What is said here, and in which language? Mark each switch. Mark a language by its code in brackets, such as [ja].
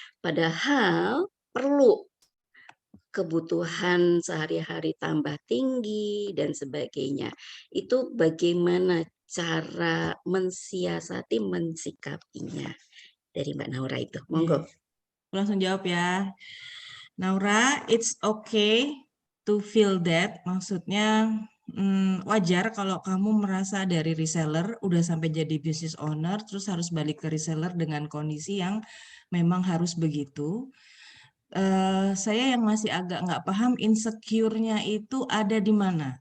[id] Padahal perlu kebutuhan sehari-hari tambah tinggi dan sebagainya. Itu bagaimana cara mensiasati, mensikapinya dari Mbak Naura itu? Monggo. Langsung jawab ya. [en] Naura, it's okay to feel that. [id] Maksudnya wajar kalau kamu merasa dari reseller udah sampai jadi business owner, terus harus balik ke reseller dengan kondisi yang memang harus begitu. Saya yang masih agak nggak paham insecure-nya itu ada di mana?